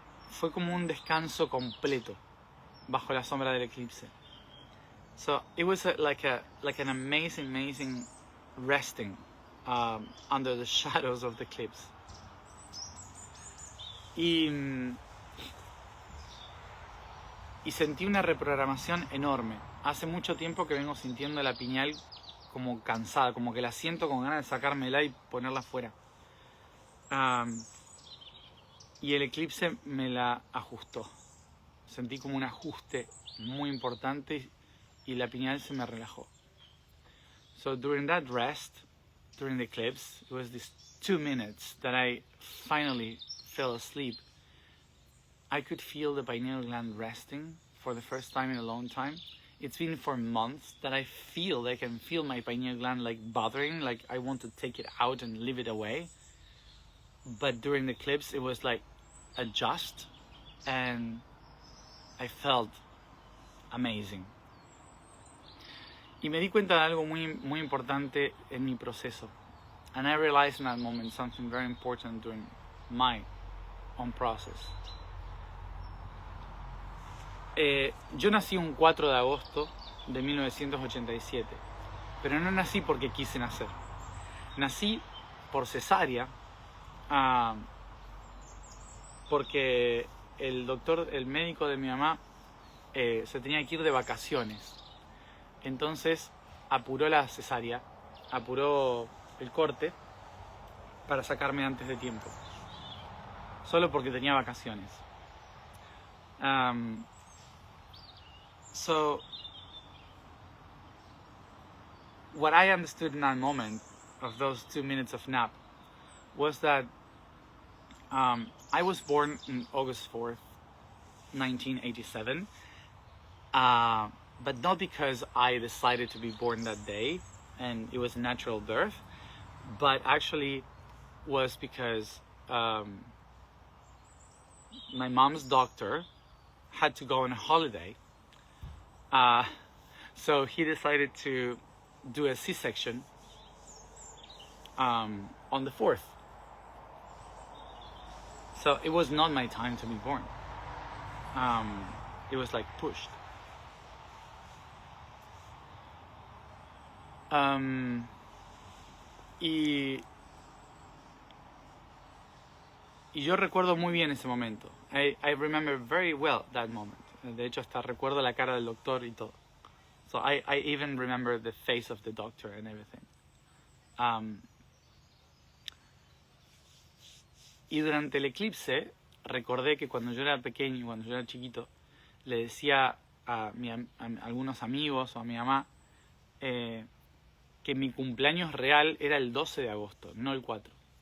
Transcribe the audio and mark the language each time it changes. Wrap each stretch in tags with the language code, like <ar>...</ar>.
<es>Fue como un descanso completo bajo la sombra del eclipse.</es> <en>So it was like an amazing resting under the shadows of the eclipse.</en> <es>Y sentí una reprogramación enorme. Hace mucho tiempo que vengo sintiendo la pineal como cansada, como que la siento con ganas de sacármela y ponerla fuera. Y el eclipse me la ajustó. Sentí como un ajuste muy importante y la pineal se me relajó.</es> <en>So during that rest, during the eclipse, it was these 2 minutes that I finally fell asleep. I could feel the pineal gland resting for the first time in a long time. It's been for months that I can feel my pineal gland like bothering, like I want to take it out and leave it away. But during the eclipse, it was like adjust, and I felt amazing.</en> <es>Y me di cuenta de algo muy importante en mi proceso.</es> <en>And I realized in that moment something very important during my own process.</en> <es>Yo nací un 4 de agosto de 1987, pero no nací porque quise nacer. Nací por cesárea, porque el médico de mi mamá se tenía que ir de vacaciones. Entonces apuró la cesárea, apuró el corte para sacarme antes de tiempo, solo porque tenía vacaciones.</es> <en>So what I understood in that moment of those 2 minutes of nap was that I was born on August 4th, 1987, but not because I decided to be born that day and it was a natural birth, but actually was because my mom's doctor had to go on a holiday, so he decided to do a C-section on the 4th. So it was not my time to be born. It was like pushed.</en> <es>Y yo recuerdo muy bien ese momento.</es> <en>I remember very well that moment.</en> <es>De hecho, hasta recuerdo la cara del doctor y todo.</es> <en>So I even remember the face of the doctor and everything.</en> <es>Y durante el eclipse, recordé que cuando yo era pequeño, cuando yo era chiquito, le decía a algunos amigos o a mi mamá que mi cumpleaños real era el 12 de agosto, no el 4.</es>